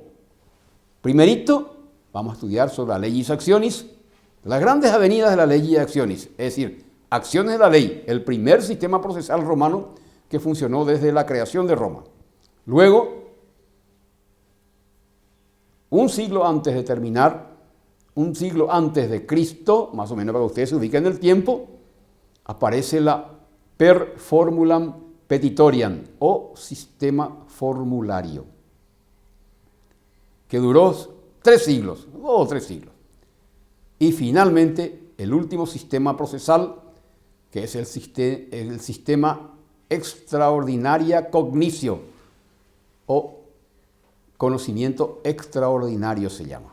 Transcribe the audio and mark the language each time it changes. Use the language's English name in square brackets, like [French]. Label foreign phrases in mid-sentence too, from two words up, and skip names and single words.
[Spanish] Primerito, vamos a estudiar sobre la [Latin] legis actionis, [Spanish] las grandes avenidas de la [Latin] legis actionis, [Spanish] es decir, acciones de la ley, el primer sistema procesal romano que funcionó desde la creación de Roma. Luego, un siglo antes de terminar, un siglo antes de Cristo, más o menos para que ustedes se ubiquen en el tiempo, aparece la [Latin] per formulam petitoriam [Spanish] o sistema formulario, que duró 3 siglos, 2 o 3 siglos. Y finalmente, el último sistema procesal, que es el sistema [Latin] extraordinaria cognitio [Spanish] o conocimiento extraordinario se llama.